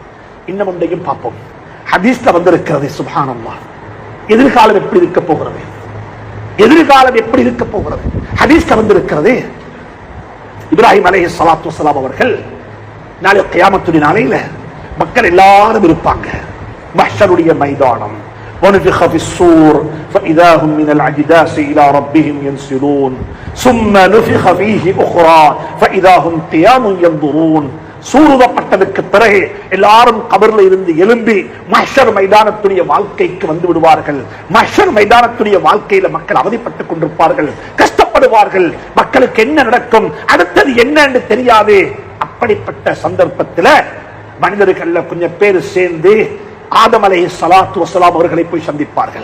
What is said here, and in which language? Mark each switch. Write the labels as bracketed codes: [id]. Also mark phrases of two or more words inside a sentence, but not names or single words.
[ta] இன்னும் ஒன்றையும் பார்ப்போம். ஹதீஸ்ல வந்திருக்கிறது. சுப்ஹானல்லாஹ். எதிர்காலம் எப்படி இருக்க போகிறது? எதிர்காலம் எப்படி இருக்க போகிறது? ஹதீஸ்ல வந்திருக்கிறது. இப்ராஹிம் [ar] عليه الصلاة والسلام [ta] அவர்கள் நாளை கியாமத்துடைய நாளையில மக்கள் எல்லாரும் இருப்பாங்க. மஹ்ஷருடைய மைதானம். [ar] ونفخ في الصور فإذا هم من الأجداث إلى ربهم ينسلون ثم نفخ فيه أخرى فإذا هم قيام ينظرون. [ta] சூறுதப்பட்டதற்கு பிறகு எல்லாரும் கபர்ல இருந்து எழும்பி மஹ்ஷர் மைதானத்துடைய வாழ்க்கைக்கு வந்து விடுவார்கள். மஹ்ஷர் மைதானத்துடைய வாழ்க்கையில மக்கள் அவதிப்பட்டுக் கொண்டிருப்பார்கள், கஷ்டப்படுவார்கள். மக்களுக்கு என்ன நடக்கும், அடுத்தது என்ன என்று தெரியாது. அப்படிப்பட்ட சந்தர்ப்பத்தில் மனிதர்கள்ல கொஞ்சம் பேர் சேர்ந்து ஆதம் [ar] عليه الصلاة والسلام [ta] அவர்களை போய் சந்திப்பார்கள்.